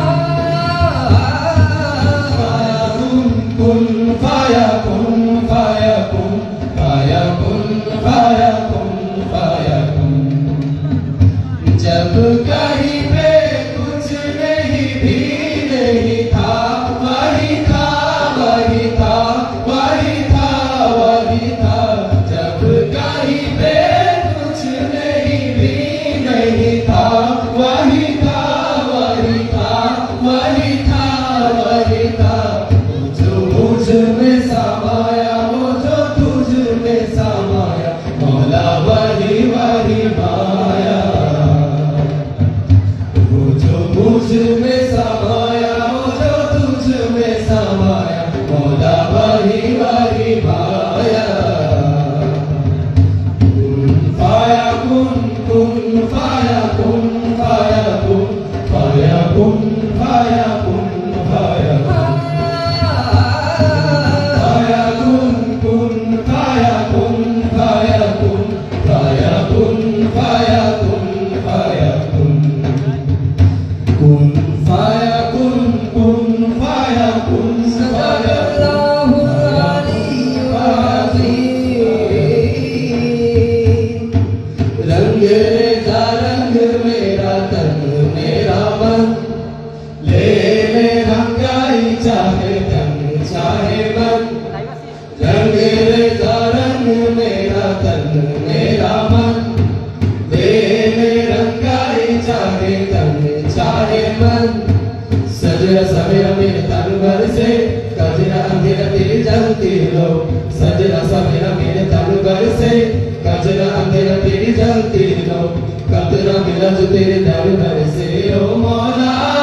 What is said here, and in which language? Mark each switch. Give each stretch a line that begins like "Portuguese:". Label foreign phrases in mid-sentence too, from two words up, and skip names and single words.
Arabic: كن فيا كن فيا كن فيا كن فيا كن فيا كن
Hindi: जब कहीं पे कुछ नहीं भी नहीं था वही था वही था वही था वही था जब कहीं पे कुछ नहीं भी नहीं था वही था वही था वही था वही था मुझ में समाया वो जो तुझ में समाया मौला वही वही माया वो जो मुझ में समाया वो जो तुझ में समाया मौला वही वही माया
Arabic: كن فيا كن فيا كن فيا كن فيا كن فيا كن فيا كن فيا كن فيا كن فيا كن فيا كن فيا كن كن فيا كن فيا كن صلى الله عليه
Hindi: रंग रेजा रंग मेरा तन मेरा मन ले ले रंगाई चाहे तन चाहे मन रंग रेजा रंग मेरा तन मेरा मन ले ले रंगाई चाहे तन चाहे मन सजरा सवेरा मेरे तन भर से कजरा अंधेरा तेरी जलती लो सजरा सवेरा मेरे तन भर से कजरा अंधेरा तेरी जलती लो कतरा मिला जो तेरे दर भर से ओ मौला